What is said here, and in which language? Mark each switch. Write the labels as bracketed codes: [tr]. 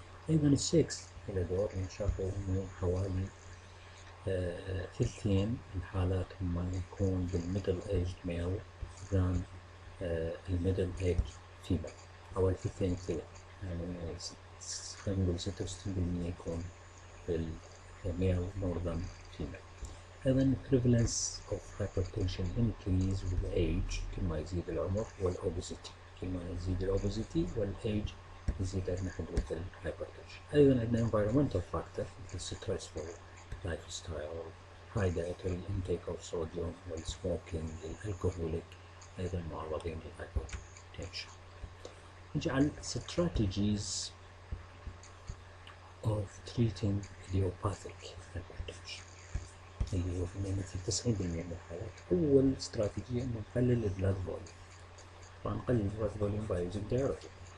[ar] أيضا السكس إلى دور، يعني شافوا إنه حوالي ثلثين الحالات هم يكون بالميدل ايج ميل ذان الميدل ايج فيميل، حوالي ثلثين كثير، يعني خلينا نقول 66% يكون بالميل مور ذان فيميل. أيضا [en] prevalence of hypertension increase with age، [ar] كل ما يزيد العمر، والobesity، كل ما يزيد الobesity والage يزيد عندنا حدوث الهايبرتنشن. [en] أيضا عندنا environmental factor مثل stressful lifestyle، high dietary intake of sodium، والsmoking، [ar] الالكوهوليك أيضا معرضين للهايبرتنشن. نجي على [en] strategies of treating idiopathic hypertension [ar] اللي هو في 90% من الحالات. أول استراتيجية إنه نقلل البلاد فوليوم. طبعا نقلل البلاد فوليوم by using diuretic.